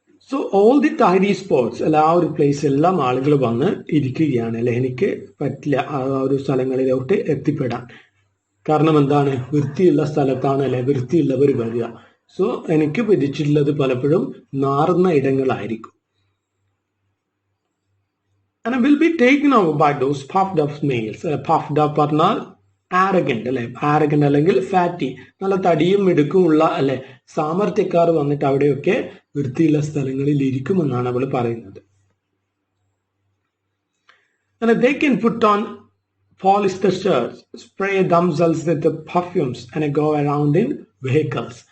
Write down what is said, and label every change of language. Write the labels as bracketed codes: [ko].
[ml] So all the tidy sports അല്ല ആ ഒരു പ്ലേസ് എല്ലാം ആളുകൾ വന്ന് ഇരിക്കുകയാണ് അല്ലെ. എനിക്ക് പറ്റില്ല ആ ഒരു സ്ഥലങ്ങളിലോട്ട് എത്തിപ്പെടാൻ. കാരണം എന്താണ് വൃത്തിയുള്ള സ്ഥലത്താണ് അല്ലെ വൃത്തിയുള്ളവർ വരിക. സോ എനിക്ക് വിധിച്ചിട്ടുള്ളത് പലപ്പോഴും നാറുന്ന ഇടങ്ങളായിരിക്കും. [en] And will be taken over by those puffed up males. [ml] Puffed up പറഞ്ഞാൽ ആരഗന്റ് അല്ലെ, ആരഗന്റ് അല്ലെങ്കിൽ ഫാറ്റി, നല്ല തടിയും മിടുക്കുമുള്ള അല്ലെ സാമർത്ഥ്യക്കാർ വന്നിട്ട് അവിടെയൊക്കെ വൃത്തിയുള്ള സ്ഥലങ്ങളിൽ ഇരിക്കുമെന്നാണ് അവൾ പറയുന്നത്. [en] And they can put on polyester shirts, spray themselves with the perfumes and go around in vehicles.